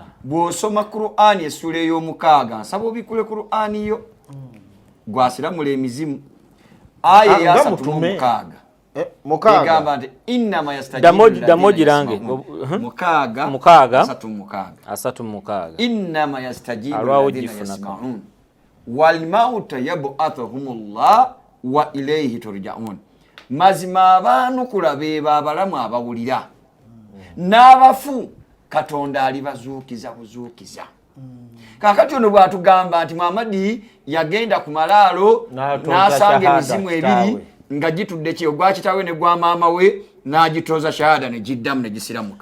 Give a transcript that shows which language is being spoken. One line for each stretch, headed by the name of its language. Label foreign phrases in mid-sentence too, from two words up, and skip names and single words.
Ganda: bw'osoma Qur'ani essula ey'omukaaga nsaba obikule Qur'ani yo gwasiramula emizimu aya ya 36 egamba nti innama damojirange mukaaga asatu mukaaga
Arabic: إنما يستجيب الذين يسمعون والموتى يبعثهم الله وإليه يرجعون
Ganda: mazima abanukula be abalamu abawulira n'abafu Katonda alibazuukiza buzuukiza kakati ono bwatugamba nti Muhammad yagenda ku malaalo n'asanga emizimu ebiri nga gitudde kyo gwa kitawe ne gwa maama we n'agitoza shahada ne giddamu ne gisiramuka.